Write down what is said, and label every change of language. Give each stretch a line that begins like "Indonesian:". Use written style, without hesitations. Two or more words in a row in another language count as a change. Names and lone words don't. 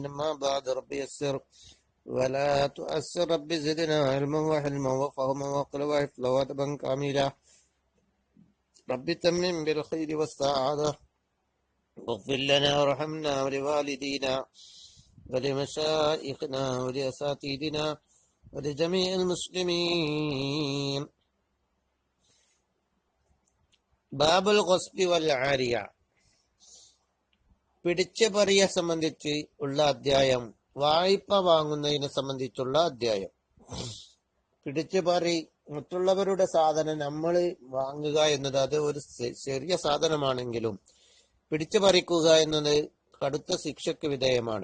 Arabic: ما بعد رب يسر ولا تؤسر رب زدنا علما وحلما وفهما وعقلا وحفظا وأدبا كاملا. رب تمم بالخير والسعادة واغفر لنا وارحمنا ولوالدينا ولمشائخنا ولأساتذتنا ولجميع المسلمين. باب الغصب والعارية,
Malayalam: പിടിച്ചു പറിയെ സംബന്ധിച്ച് ഉള്ള അധ്യായം. വായ്പ വാങ്ങുന്നതിനെ സംബന്ധിച്ചുള്ള അധ്യായം. പിടിച്ചു പറി, മറ്റുള്ളവരുടെ സാധനം നമ്മൾ വാങ്ങുക എന്നത് അത് ഒരു ചെറിയ സാധനമാണെങ്കിലും പിടിച്ചു പറിക്കുക എന്നത് കടുത്ത ശിക്ഷയ്ക്ക് വിധേയമാണ്.